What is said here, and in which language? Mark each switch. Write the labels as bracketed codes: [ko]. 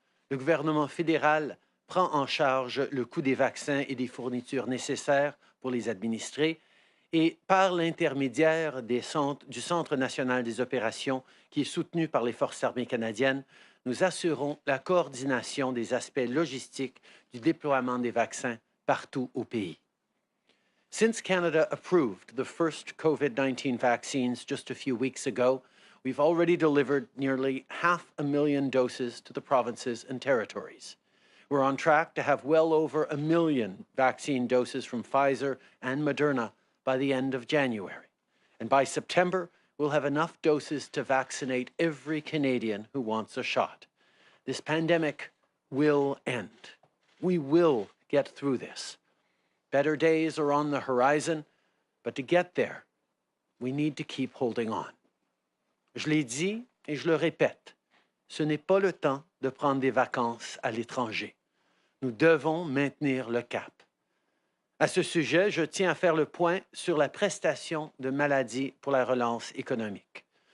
[fr] Le gouvernement fédéral prend en charge le coût des vaccins et des fournitures nécessaires pour les administrer et par l'intermédiaire du Centre national des opérations qui est soutenu par les Forces armées canadiennes, nous assurons la coordination des aspects logistiques du déploiement des vaccins partout au pays. [en] Since Canada approved the first COVID-19 vaccines just a few weeks ago, we've already delivered nearly 500,000 doses to the provinces and territories. We're on track to have well over 1 million vaccine doses from Pfizer and Moderna by the end of January. And by September, we'll have enough doses to vaccinate every Canadian who wants a shot. This pandemic will end. We will get through this. Better days are on the horizon, but to get there, we need to keep holding on. [fr] Je l'ai dit et je le répète, ce n'est pas le temps de prendre des vacances à l'étranger. Nous devons maintenir le cap. À ce sujet, je tiens à faire le point sur la prestation de maladie pour la relance économique.